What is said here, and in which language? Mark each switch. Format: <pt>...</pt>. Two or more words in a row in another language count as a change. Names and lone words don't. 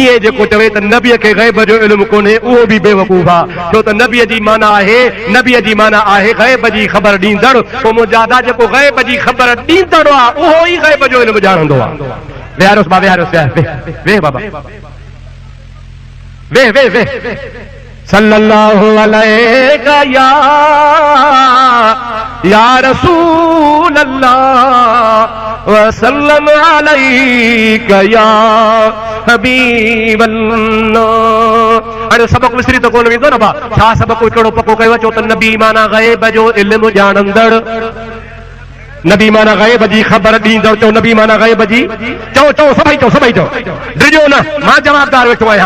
<sd>इहे जेको चवे त नबीअ खे गैब जो इल्मु कोन्हे, उहो बि बेवकूफ़ आहे। छो त नबीअ जी माना आहे, नबीअ जी माना आहे गैब जी ख़बर ॾींदड़। पोइ मुंहिंजा दादा जेको गैब जी ख़बर ॾींदड़ आहे, उहो ई गैब जो इल्मु ॼाणंदो आहे। विहारोसि बा, विहारोसि, वेह बाबा, वेह वेह वेह।</sd> <ar>صلى الله عليك يا رسول الله وسلم عليك يا حبيب الله.</ar> <sd>हाणे सबक़ विसरी त कोन वेंदो न बा, छा सबक़ हिकिड़ो पको कयो? चो त नबी माना गैब जो इल्मु ॼाणंदड़, नबी माना गैब जी ख़बर ॾींदड़। चओ नबी माना गैब जी। चओ चओ सभई चओ, सभई चओ, डिजो न, मां जवाबदार वेठो आहियां।</sd>